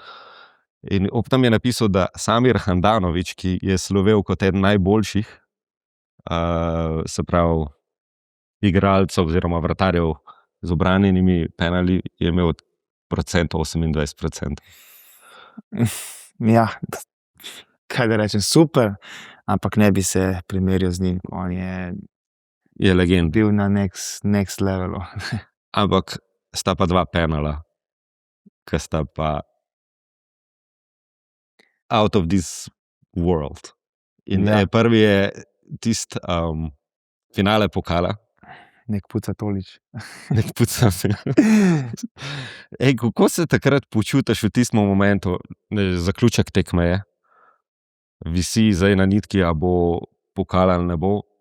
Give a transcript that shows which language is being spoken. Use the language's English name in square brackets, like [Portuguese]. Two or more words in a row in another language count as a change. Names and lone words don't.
[Slovenian] In ob tam je napisal, da Samir Handanović, ki je slovel kot eden najboljših, se pravi, igralcev oziroma vratarjev z obranjenimi penali, je imel 28%. Ja, kaj da rečem, super, ampak ne bi se primerjal z njim. On je legend. Bil na [English] next levelu. [Slovenian] Ampak sta pa 2 penala, ki sta pa [English] out of this world. [Slovenian] In prvi je tisti finale pokala. [Croatian] Nek puca Tolič. Nek puca. [Slovenian] Kako se takrat počutiš v tistem momentu, zaključek tekme je? Visi zdaj na nitki, a bo pokal ali ne bo?